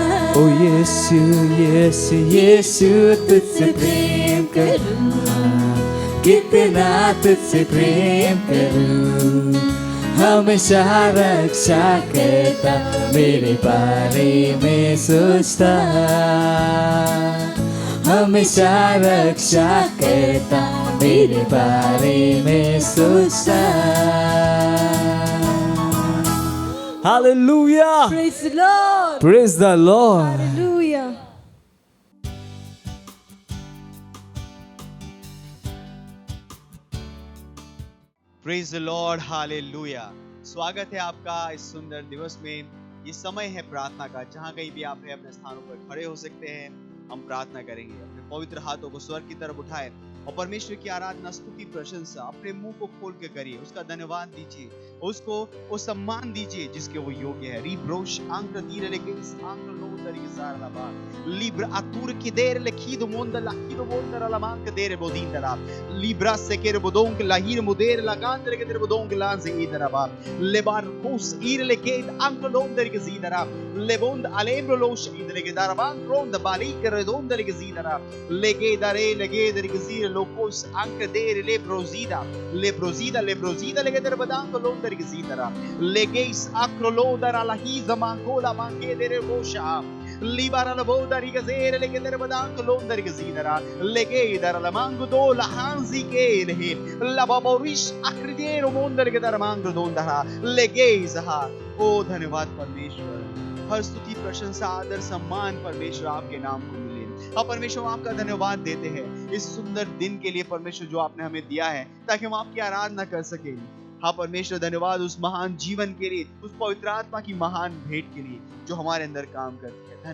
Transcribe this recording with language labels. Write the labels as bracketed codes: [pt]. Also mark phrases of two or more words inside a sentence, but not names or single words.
[hi] ओ यीशु, यीशु, यीशु, तुझसे प्रेम करूं, हाँ, कितना तुझसे प्रेम करूं, हमेशा रक्षा करता, मेरे बारे में सोचता, हमेशा रक्षा करता, मेरे बारे में सोचता। हालेलुया। [en] Praise the Lord. Praise the Lord. Hallelujah. Praise the Lord, [hi] हालेलुया। स्वागत है आपका इस सुंदर दिवस में। ये समय है प्रार्थना का। जहां कहीं भी आप हैं अपने स्थानों पर खड़े हो सकते हैं। हम प्रार्थना करेंगे। अपने पवित्र हाथों को स्वर्ग की तरफ उठाएं और परमेश्वर की आराधना, स्तुति, प्रशंसा अपने मुंह को खोल के करिए। उसका धन्यवाद दीजिए, उसको वो सम्मान दीजिए जिसके वो योग्य है। रिब्रोश आंक्र दीरे लेके इस आंक्र लो तरीके सारा बा लिब्रा अतुर की देर लेखिदो मोंदा लाहिदो मोंदा लामांक देर बोदींदा लिब्रा से केर बोदोंक लाहिर मुदेर लगांत लेके देर बोदोंक लांस इदरा बा लेबार कोस ईर लेके आंक्र लोन तरीके सीदरा लेबोंद अलेब्रो लोश इदरे के दारबान क्रोंद बाली कर दोंद लेके सीदरा लेके दारे लेके तरीके सीर locos anche dere lebrosida lege dere badango londar gizidara legeis acrolodara la hisa mangola manche dere bosha libara la boda rigazere lege dere badango londar gizidara lege dara la mango do la hanzi ke lehe la baborish akridero mondar lege dara mango dondara legeis ha। ओ धन्यवाद परमेश्वर, हर स्तुति प्रशंसा आदर सम्मान परमेश्वर आपके नाम को मिले। हाँ परमेश्वर, हम आपका धन्यवाद देते हैं इस सुंदर दिन के लिए परमेश्वर जो आपने हमें दिया है ताकि हम आपकी आराधना कर सकें। हाँ परमेश्वर, धन्यवाद उस महान जीवन के लिए, उस पवित्र आत्मा की महान भेंट के लिए जो हमारे अंदर काम करती है।